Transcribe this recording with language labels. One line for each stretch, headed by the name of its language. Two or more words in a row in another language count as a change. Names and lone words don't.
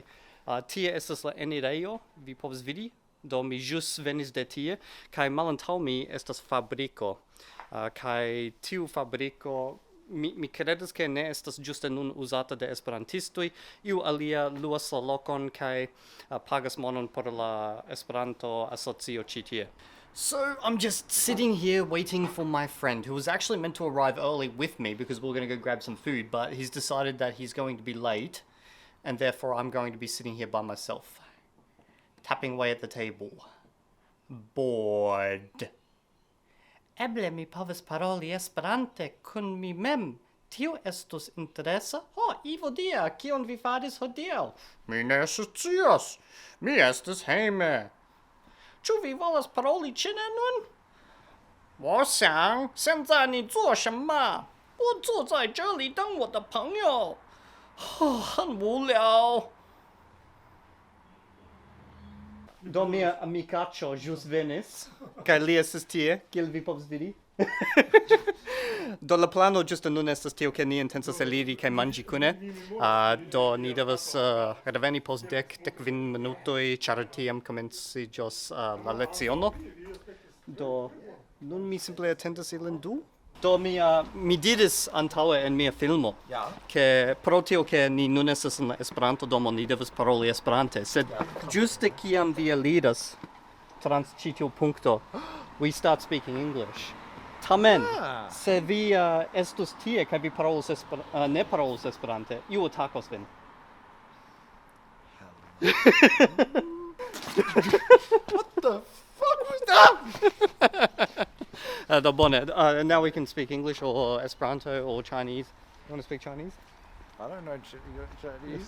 Esperanto: Tie estas la enirejo, vi povas vidi. Do mi ĵus venis de tie, kaj malantaŭ mi estas fabriko, kaj tiu fabriko mi kredas ke ne estas ĝuste nun uzata de esperantistoj, iu alia luas la lokon kaj pagas monon por la Esperanto-asocio ĉi tie.
English: So I'm just sitting here waiting for my friend who was actually meant to arrive early with me because we were going to go grab some food, but he's decided that he's going to be late and therefore I'm going to be sitting here by myself, tapping away at the table. Bored.
Esperanto: Eble mi povas paroli Esperante kun mi mem. Tio estus interesa? Evildea, kion vi faris hodiaŭ? Mi ne scias. Mi estas hejme. Ĉu vi volas paroli ĉine nun？
Chinese: 我想现在你做什么？我坐在这里等我的朋友。很无聊。
Esperanto: Do mia amikaĉo ĵus venis, kaj li estas tie, kiel vi povas vidi. Do la plano ĝuste nun estas tio, ke ni intencas eliri kaj manĝi kune. Do ni devas reveni post 10-15 minutoj, ĉar tiam komenciĝos la leciono. Do nun mi simple atendas ilin du. Do mi diris antaŭe en mia filmo, ke pro tio ke ni nun estas en la Esperanto domo, ni devas paroli Esperante, sed ĝuste kiam vi eliras trans ĉi tiu punkto,
English: we start speaking English.
Esperanto: Tamen, se vi estus tie kaj vi ne parolus Esperante, iu atakos vin.
English: What the fuck was that?
Esperanto: Do bone.
English: Now we can speak English or Esperanto or Chinese. You want to speak Chinese? I don't know Chinese.